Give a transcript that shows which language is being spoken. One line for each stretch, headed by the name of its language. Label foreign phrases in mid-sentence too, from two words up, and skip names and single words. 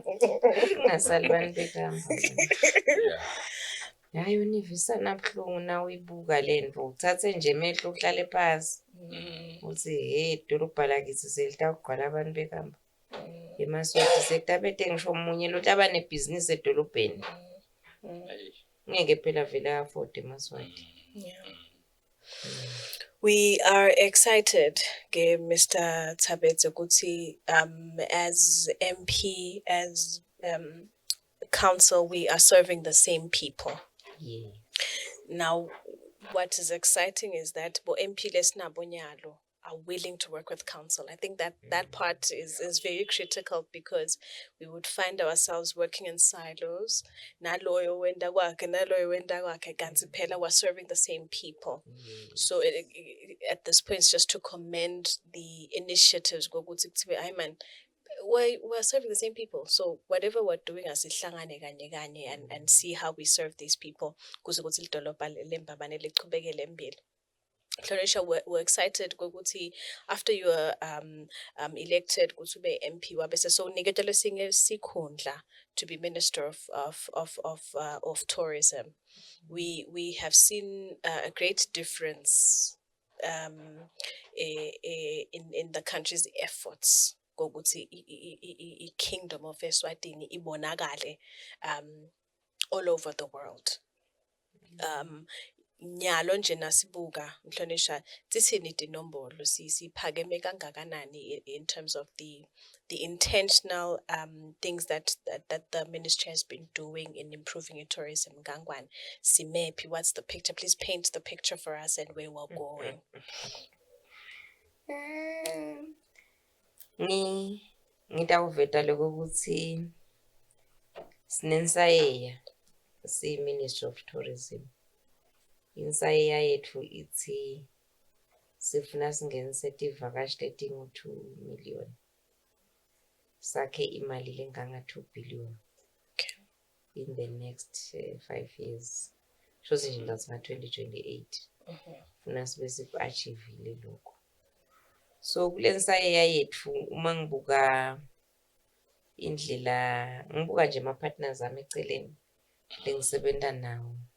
Swati: kungasali bantu behamba hayi univisa nabuhlungu na uyibuka lento uthathe nje emehlo uhlale phansi uthi hey idolobha lakithi selitawugqwala abantu behamba emaswati sektabete ngisho umunye lo hlaba nebhizinisi edolobheni ngeke phela vele afford emaswati.
English: We are excited, Mr. Thabethe, ukuthi as MP, as council, we are serving the same people. Yeah. Now, what is exciting is that bo MP
Swati: lesnabo nyalo
English: are willing to work with council. I think that part is very critical because we would find ourselves working in silos.
Swati: Naloyo wenda kwakhe kanti phela
English: we're serving the same people. So at this point, it's just to commend the initiatives. We're serving the same people. So whatever we're doing,
Swati: asihlangane kanye kanye
English: and see how we serve these people.
Swati: Kuze kuthi lidolobha lembabane lichubekele embili.
English: Florisha, we're excited ukuthi after you were elected
Swati: ukuthi ube MP wabese
English: so
Swati: niketele singe sikhundla
English: to be Minister of Tourism. We have seen a great difference in the country's efforts ngokuthi I Kingdom of Eswatini ibonakale all over the world.
Swati: Nyalo nje nasibuka Mhlonisha tsithini tinombolo siphakeme kangakanani
English: in terms of the intentional things that the ministry has been doing in improving tourism Gangwan Simepi, what's the picture? Please paint the picture for us and where we're going.
Swati: Ngitawuveta lokuthi sinensayeya si Ministry of Tourism. Insayeya yethu ithi sifuna singenise tivakashi letingu 2 million. Sakhe imali lenganga 2 billion. Okay.
English: In the next 5 years.
Swati: Shozi nje ngathi 2028. Funa sibe siku-achievile lokho. So kulensayeya yethu uma ngibuka indlela ngibuka nje ama partners ami eceleni lengisebenza nawo